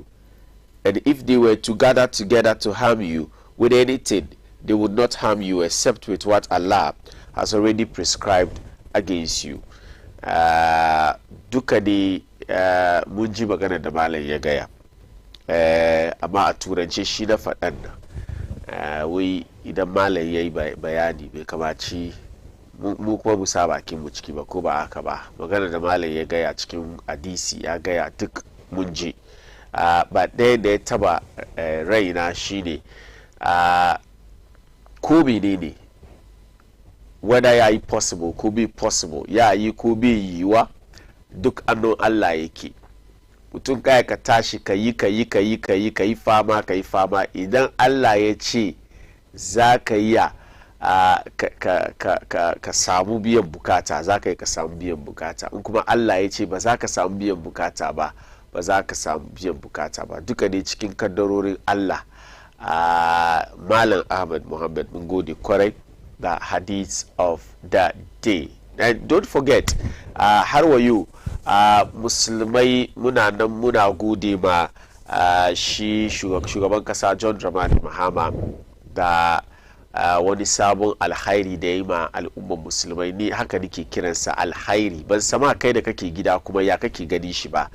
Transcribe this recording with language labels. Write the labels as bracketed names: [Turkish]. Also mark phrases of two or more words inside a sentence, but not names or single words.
[English] And if they were to gather together to harm you with anything, they would not harm you except with what Allah has already prescribed against you. [Hausa] Duka ne mun ji magana da malam ya gaya, amma a turance shi na faɗan nan, wai idan malam ya yi bayani bai kamaci mu kuma mu sa bakin mu ciki ba, ko ba haka ba. magana da malam ya gaya cikin hadisi ya gaya duk mun ji. ba ɗaya da ya taba raina shine ko menene, whether ya yi possible ko be possible, ya yi ko be yiwa, duk annon Allah yake. mutum kai ka tashi ka yi fama idan Allah ya ce za ka yi ka samu biyan bukata za ka yi ka samu biyan bukata, in kuma Allah ya ce ba za ka samu biyan bukata ba ba za ka samu biyan bukata ba, duka ne cikin kaddarorin Allah. Malam Ahmad Muhammad mun gode kwarai da [English] hadith of the day. And don't forget [Hausa] har wa yau musulmai muna nan muna gode ma shi shugaban kasa John Dramani Mahama da wani sabon alhairi da ya yi ma al'ummar musulmai. ni haka nake kiransa alhairi, ban sama kai da kake gida kuma ya kake gani shi ba.